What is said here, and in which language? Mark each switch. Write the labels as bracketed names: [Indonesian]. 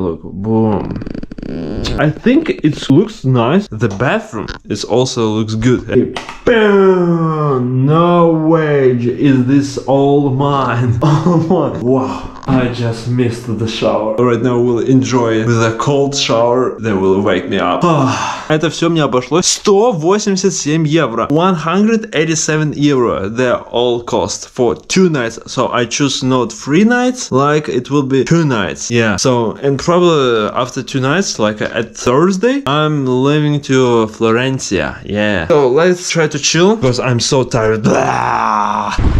[English] Look, boom. I think it looks nice. The bathroom is also looks good. Hey, bam! No way! Is this all mine? All mine! Wow! I just missed the shower. Right now we'll enjoy with a cold shower that will wake me up. [Russian] Это все мне обошлось 187 евро. [English] 187 euro they all cost for 2 nights. So I choose not 3 nights, like it will be 2 nights. Yeah. So and probably after 2 nights, like at Thursday, I'm leaving to Florencia. Yeah. So let's try to chill because I'm so tired. Blah.